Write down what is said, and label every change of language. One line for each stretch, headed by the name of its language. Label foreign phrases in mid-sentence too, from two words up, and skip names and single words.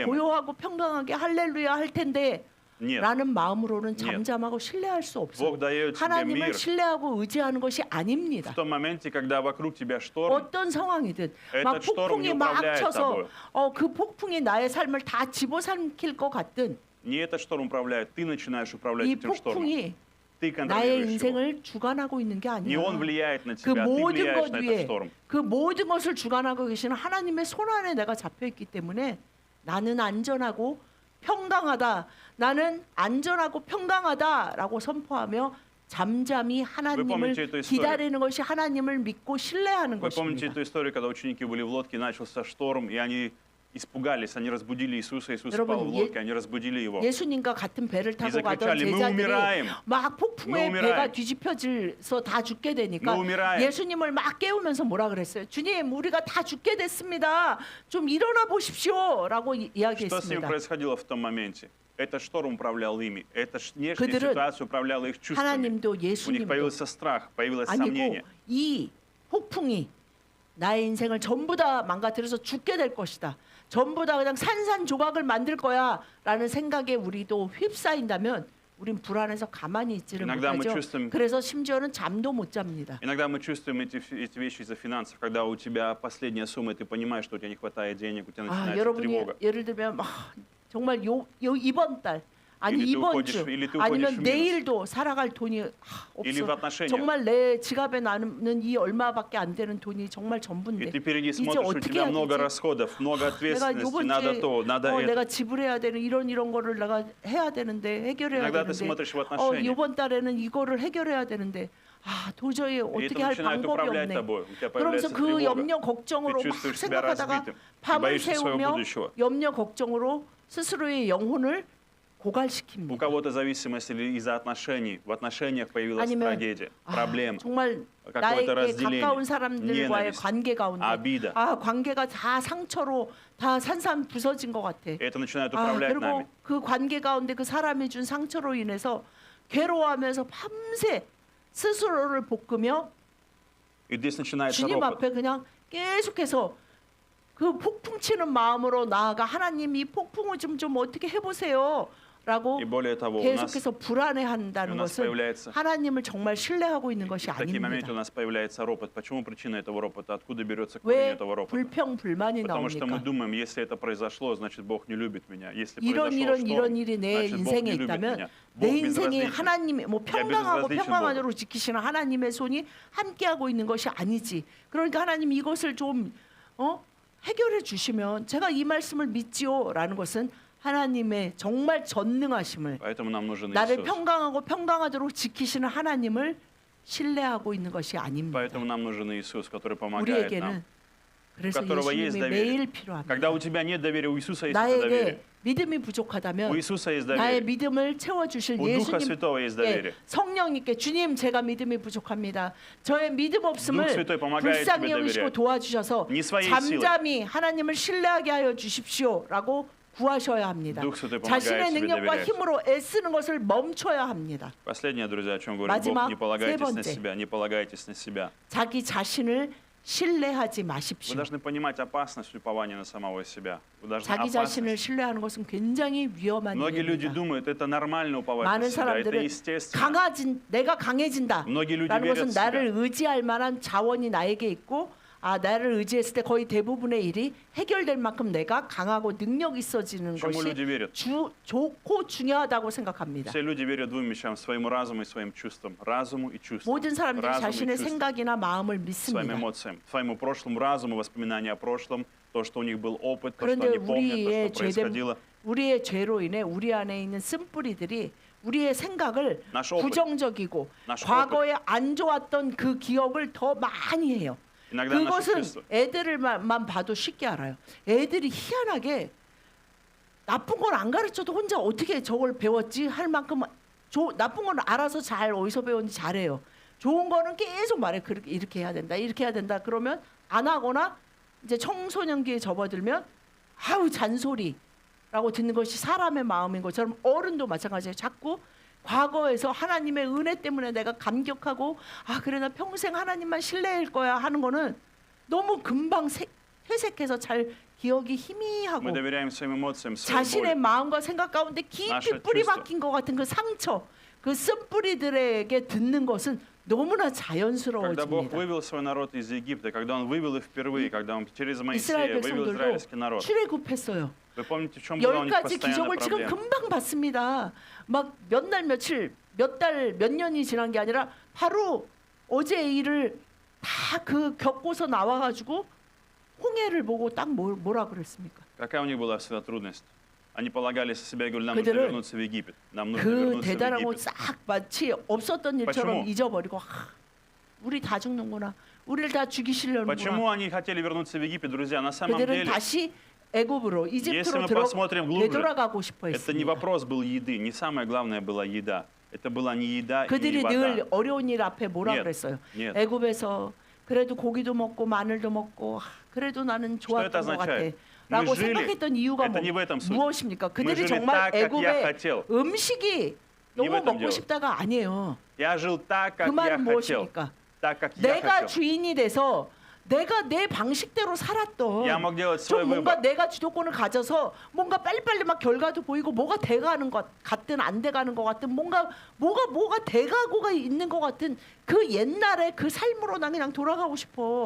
Korean: 고요하고 평강하게 할렐루야 할 텐데
Russian: Нет.
Korean: 라는 마음으로는 잠잠하고 신뢰할 수 없어요.
Russian: Бог дает тебе
Korean: 하나님을
Russian: мир
Korean: 신뢰하고 의지하는 것이 아닙니다.
Russian: в том моменте, когда вокруг тебя шторм.
Korean: 어떤 상황이든 막
Russian: Этот шторм
Korean: 폭풍이
Russian: не
Korean: 막
Russian: управляет
Korean: 쳐서
Russian: тобой.
Korean: 그 폭풍이 나의 삶을 다 집어삼킬 것 같든
Russian: Не этот шторм управляет, ты начинаешь управлять
Korean: 이
Russian: этим штормом.
Korean: 폭풍이
Russian: Ты
Korean: 나의
Russian: контролируешь его.
Korean: 인생을 주관하고 있는 게
Russian: Не
Korean: 아니야.
Russian: он влияет на
Korean: 그
Russian: тебя, ты
Korean: 모든
Russian: влияешь
Korean: 것
Russian: на этот
Korean: 위에
Russian: шторм.
Korean: 그 모든 것을 주관하고 계시는 하나님의 손 안에 내가 잡혀 있기 때문에 나는 안전하고 평강하다. 나는 안전하고 평강하다라고 선포하며 잠잠히 하나님을
Russian: помните эту историю?
Korean: 기다리는 것이 하나님을 믿고 신뢰하는
Russian: Вы помните
Korean: 것입니다.
Russian: эту историю, когда ученики были в лодке, начался шторм, и они испугались, они разбудили Иисуса, Иисус спал
Korean: 여러분,
Russian: в лодке, они разбудили его.
Korean: 예수님과 같은 배를 타고 가던
Russian: закричали, "Мы
Korean: 제자들이
Russian: умираем!
Korean: 막 폭풍에
Russian: Мы умираем!
Korean: 배가 뒤집혀져서 다 죽게 되니까
Russian: Мы умираем!
Korean: 예수님을 막 깨우면서 뭐라 그랬어요? 주님, 우리가 다 죽게 됐습니다. 좀 일어나 보십시오라고
Russian: Что с ними
Korean: 이야기했습니다.
Russian: происходило в том моменте? Это шторм управлял ими, эта внешняя
Korean: 그들은
Russian: ситуация управляла их чувствами.
Korean: 하나님도
Russian: У них
Korean: 예수님도
Russian: появился страх, появилось
Korean: 아니고
Russian: сомнение.
Korean: 이 폭풍이 나의 인생을 전부 다 망가뜨려서 죽게 될 것이다. 전부 다 그냥 산산조각을 만들 거야라는 생각에 우리도 휩싸인다면 우린 불안해서 가만히 있지를
Russian: Иногда мы
Korean: 못하죠.
Russian: чувствуем-
Korean: 그래서 심지어는 잠도 못 잡니다.
Russian: Иногда мы чувствуем эти вещи из-за финансов, когда у тебя последняя сумма, и ты понимаешь, что у тебя не хватает денег, у тебя начинается
Korean: 여러분이
Russian: тревога.
Korean: 예를 들면 정말 이번 달 아니
Russian: Или ты
Korean: 이번
Russian: уходишь-
Korean: 주
Russian: или ты
Korean: 아니면
Russian: уходишь в минус.
Korean: 내일도 살아갈 돈이
Russian: Или в
Korean: 없어.
Russian: отношениях.
Korean: 정말 내 지갑에 남는 이 얼마밖에 안 되는 돈이 정말
Russian: И
Korean: 전부인데
Russian: ты впереди
Korean: 이제
Russian: смотришь, у
Korean: 어떻게
Russian: тебя
Korean: 해야
Russian: много
Korean: 되지?
Russian: расходов, много
Korean: 내가
Russian: ответственности,
Korean: 요번
Russian: надо
Korean: 주에
Russian: то, надо это.
Korean: 내가 지불해야 되는 이런 거를 내가 해야 되는데 해결해야
Russian: Иногда ты
Korean: 되는데
Russian: смотришь в отношения,
Korean: 이번 달에는 이거를 해결해야 되는데 도저히
Russian: и это
Korean: 어떻게 할
Russian: начинает
Korean: 방법이
Russian: управлять
Korean: 없네.
Russian: тобой. У тебя
Korean: 그러면서
Russian: появляется
Korean: 그
Russian: тревога.
Korean: 염려 걱정으로
Russian: Ты
Korean: 막
Russian: чувствуешь себя
Korean: 생각하다가
Russian: разбитым. Ты
Korean: 밤을
Russian: боишься своего
Korean: 새우며
Russian: будущего.
Korean: 염려 걱정으로 스스로의 영혼을
Russian: У
Korean: 고갈시킵니다.
Russian: кого-то зависимость или из-за отношений. В отношениях появилась
Korean: 아니면
Russian: трагедия, проблема,
Korean: 정말
Russian: какое-то
Korean: 나에게
Russian: разделение,
Korean: 가까운 사람들과의
Russian: ненависть,
Korean: 관계 가운데
Russian: обида.
Korean: 관계가 다 상처로 다 산산 부서진 것 같아.
Russian: И это начинает управлять
Korean: 그리고
Russian: нами.
Korean: 그 관계 가운데 그 사람이 준 상처로 인해서 괴로워하면서 밤새 스스로를 볶으며
Russian: И здесь начинается
Korean: 주님
Russian: ропот.
Korean: 앞에 그냥 계속해서 그 폭풍 치는 마음으로 나아가 하나님 이 폭풍을 좀 어떻게 해보세요. 라고
Russian: И более того, у нас
Korean: 계속해서 불안해한다는
Russian: у нас
Korean: 것은
Russian: появляется
Korean: 하나님을 정말 신뢰하고 있는 것이
Russian: в такие моменты у
Korean: 아닙니다.
Russian: нас появляется ропот. Почему причина этого ропота? Откуда берется корень
Korean: 왜
Russian: этого ропота?
Korean: 불평 불만이
Russian: Потому что мы
Korean: 나옵니까?
Russian: думаем, если это произошло, значит Бог не любит меня. Если
Korean: 이런
Russian: произошел
Korean: 이런
Russian: шторм,
Korean: 일이 내
Russian: значит Бог
Korean: 인생에
Russian: не любит
Korean: 있다면
Russian: меня.
Korean: 내
Russian: Бог
Korean: 인생이
Russian: безразличен.
Korean: 하나님의 뭐 평강하고
Russian: безразличен
Korean: 평강하도록 지키시는 하나님의 손이 함께하고 있는 것이 아니지. 그러니까 하나님 이것을 좀 해결해 주시면 제가 이 말씀을 믿지요라는 것은 하나님의 정말 전능하심을
Russian: Поэтому нам нужен
Korean: 나를
Russian: Иисус.
Korean: 평강하고 평강하도록 지키시는 하나님을 신뢰하고 있는 것이 아닙니다.
Russian: Поэтому нам нужен Иисус, который помогает нам.
Korean: 우리에게는 그래서
Russian: которого есть
Korean: 예수님이
Russian: доверие.
Korean: 매일 필요합니다.
Russian: Когда у тебя нет доверия, у Иисуса есть это доверие.
Korean: 나에게 믿음이
Russian: У
Korean: 부족하다면
Russian: Иисуса есть
Korean: 나의
Russian: доверие.
Korean: 믿음을 채워주실
Russian: У Духа
Korean: 예수님
Russian: Святого есть доверие.
Korean: 성령님께 주님 제가 믿음이 부족합니다. 저의 믿음
Russian: Дух
Korean: 없음을
Russian: Святой помогает
Korean: 불쌍히
Russian: тебе
Korean: 여기시고
Russian: доверять.
Korean: 도와주셔서
Russian: Не своей силой.
Korean: 잠잠히 하나님을 신뢰하게 하여 주십시오라고 구하셔야 합니다.
Russian: Дух Святой
Korean: 자신의
Russian: помогает тебе
Korean: 능력과
Russian: доверять.
Korean: 힘으로 애쓰는 것을 멈춰야 합니다.
Russian: Последнее, друзья, о чем говорит
Korean: 마지막
Russian: Бог, не полагайтесь
Korean: 세
Russian: на
Korean: 번째.
Russian: себя, не полагайтесь на себя.
Korean: 자기 자신을 신뢰하지
Russian: Вы
Korean: 마십시오.
Russian: должны понимать опасность упования на самого себя. Вы должны
Korean: 자기 자신을
Russian: опасность.
Korean: 신뢰하는 것은 굉장히 위험한
Russian: Многие люди
Korean: 일입니다.
Russian: думают, это нормально уповать на
Korean: 많은
Russian: себя, это
Korean: 사람들은
Russian: естественно.
Korean: 내가 강해진다
Russian: Многие люди
Korean: 라는
Russian: верят
Korean: 것은
Russian: в
Korean: 나를
Russian: себя.
Korean: 의지할 만한 자원이 나에게 있고 나를 의지했을 때 거의 대부분의 일이 해결될 만큼 내가 강하고 능력 있어지는
Russian: Почему
Korean: 것이
Russian: люди верят?
Korean: 좋고 중요하다고 생각합니다.
Russian: Все люди верят двум вещам: своему разуму и своим чувствам. Разуму и чувствам.
Korean: 모든 사람들이
Russian: Разуму и
Korean: 자신의
Russian: чувствам.
Korean: 생각이나 마음을
Russian: Своим
Korean: 믿습니다.
Russian: эмоциям, своему прошлому разуму, воспоминания о прошлом, то, что у них был опыт, то, что
Korean: 그런데
Russian: они помнят, то,
Korean: 우리의
Russian: что происходило.
Korean: 우리의 죄로 인해 우리 안에 있는 쓴뿌리들이 우리의 생각을
Russian: Наш опыт,
Korean: 부정적이고
Russian: nаш
Korean: 과거에 안 좋았던 그 기억을 더 많이 해요.
Russian: иногда наши
Korean: 그것은
Russian: чувства.
Korean: 애들만 봐도 쉽게 알아요. 애들이 희한하게 나쁜 걸 안 가르쳐도 혼자 어떻게 저걸 배웠지 할 만큼 나쁜 건 알아서 잘 어디서 배웠는지 잘해요. 좋은 거는 계속 말해. 그렇게 이렇게 해야 된다. 이렇게 해야 된다. 그러면 안 하거나 이제 청소년기에 접어들면 아우 잔소리라고 듣는 것이 사람의 마음인 것처럼 어른도 마찬가지예요. 자꾸 과거에서 하나님의 은혜 때문에 내가 감격하고 그래 나 평생 하나님만 신뢰할 거야 하는 거는 너무 금방 회색해서 잘 기억이 희미하고
Russian: Мы доверяем своим эмоциям, своей
Korean: 자신의
Russian: боли.
Korean: 마음과 생각 가운데 깊이
Russian: Наше
Korean: 뿌리
Russian: чувство.
Korean: 박힌 것 같은 그 상처, 그 쓴뿌리들에게 듣는 것은 너무나
Russian: Когда Бог
Korean: 자연스러워집니다.
Russian: вывел свой народ из Египта, когда Он вывел их впервые, когда Он через
Korean: 이스라엘
Russian: Моисея вывел
Korean: 백성들도
Russian: израильский народ.
Korean: 출애굽했어요.
Russian: Вы помните, в чем была у
Korean: 열
Russian: них
Korean: 가지
Russian: постоянная
Korean: 기적을 지금
Russian: проблема?
Korean: 금방 봤습니다. 막 몇 날 며칠, 몇 달, 몇 년이 지난 게 아니라 바로 어제의 일을 다 그 겪고서 나와가지고 홍해를 보고 딱 뭐라 그랬습니까?
Russian: Какая у них была всегда трудность? Они полагали со себя и говорили, нам нужно
Korean: 그들은
Russian: вернуться в Египет. Нам нужно
Korean: 그
Russian: вернуться в
Korean: 대단한 거
Russian: Египет.
Korean: 싹 마치 없었던 일처럼
Russian: почему?
Korean: 잊어버리고 우리 다 죽는구나. 우리를 다 죽이시려는구나.
Russian: Почему они хотели вернуться в Египет, друзья? На самом
Korean: 그들은
Russian: деле,
Korean: 다시 애굽으로
Russian: если
Korean: 이집트로
Russian: мы посмотрим глубже,
Korean: 되돌아가고 싶어
Russian: это не
Korean: 했습니다.
Russian: вопрос был еды, не самое главное была еда. Это была не еда и не
Korean: 그들이
Russian: вода.
Korean: 늘 어려운 일 앞에 뭐라
Russian: Нет,
Korean: 그랬어요?
Russian: нет.
Korean: 애굽에서 그래도 고기도 먹고 마늘도 먹고 그래도 나는
Russian: Что это
Korean: 좋았던 것 같아.
Russian: означает?
Korean: 라고
Russian: Мы жили,
Korean: 생각했던 이유가
Russian: это не в этом суть.
Korean: 무엇입니까?
Russian: Мы
Korean: 그들이
Russian: жили
Korean: 정말
Russian: так, как я
Korean: 애굽의
Russian: хотел.
Korean: 음식이 너무
Russian: этом
Korean: 먹고
Russian: дело.
Korean: 싶다가 아니에요.
Russian: Я жил так,
Korean: 그
Russian: как я
Korean: 말은
Russian: хотел.
Korean: 무엇입니까?
Russian: Так, как я
Korean: 내가
Russian: хотел.
Korean: 주인이 돼서 내가 내 방식대로 살았던
Russian: Я мог делать свой
Korean: 좀 뭔가
Russian: выбор.
Korean: 내가 주도권을 가져서 뭔가 빨리빨리 막 결과도 보이고 뭐가 돼가는 것 같든 안 돼가는 것 같든 뭐가 돼가고가 있는 것 같은 그 옛날의 그 삶으로 난 그냥 돌아가고 싶어.